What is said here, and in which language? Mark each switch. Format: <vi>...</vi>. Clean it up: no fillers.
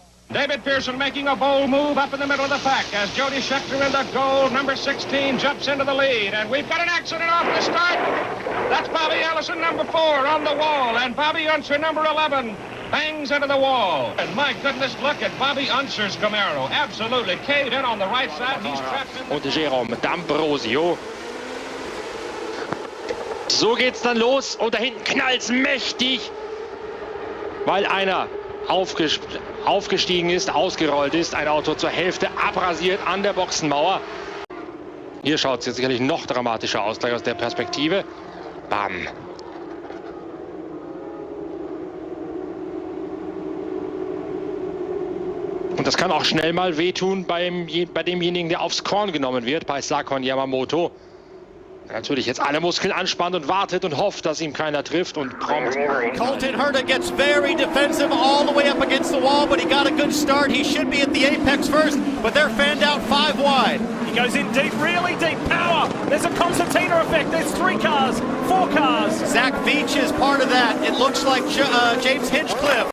<en>David Pearson making a bold move up in the middle of the pack as Jody Scheckter in the gold number 16 jumps into the lead. And we've got an accident off the start. That's Bobby Allison, number 4, on the wall. And Bobby Unser, number 11, bangs into the wall. And my goodness, look at Bobby Unser's Camaro. Absolutely caved in on the right side. He's trapped in.</en> <de>Und Jérôme D'Ambrosio. So geht's dann los. Und da hinten knallt's mächtig. weil einer aufgestiegen ist, ausgerollt ist, ein Auto zur Hälfte abrasiert an der Boxenmauer. Hier schaut es jetzt sicherlich noch dramatischer aus, gleich aus der Perspektive. Bam. Und das kann auch schnell mal wehtun bei demjenigen, der aufs Korn genommen wird, bei Sakon Yamamoto. Der natürlich jetzt alle Muskeln anspannt und wartet und hofft, dass ihm keiner trifft und prompt.</de> <en>Colton Herta gets very defensive all the way up against the wall, but he got a good start. He should be at the apex first, but they're fanned out 5 wide. He goes in deep, really deep. Power. There's a concertina effect. There's 3 cars, 4 cars. Zach Veach is part of that. It looks like James Hinchcliffe.</en>